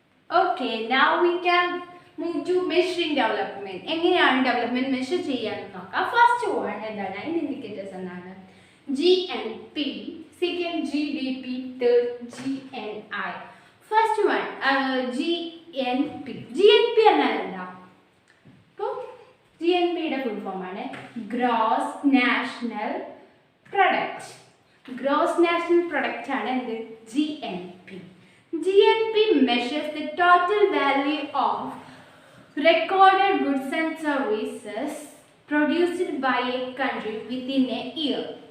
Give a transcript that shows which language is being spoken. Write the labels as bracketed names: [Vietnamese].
[English] Okay, now we can move to measuring development. [Malayalam] എങ്ങനെയാണ് development measure ചെയ്യാന്ന് നോക്കാം. First one എന്താണ്? അതിന്റെ ഇൻഡിക്കേറ്റേഴ്സ് എന്താണ്? [English] GNP, second GDP, third GNI. First one GNP. [Malayalam] GNP എന്നാൽ എന്താ? ഇപ്പോൾ GNPയുടെ ഫുൾ ഫോം ആണ് gross national product. Gross national product ആണ് എന്ത്? GNP. [English] GNP measures the total value of recorded goods and services produced by a country within a year.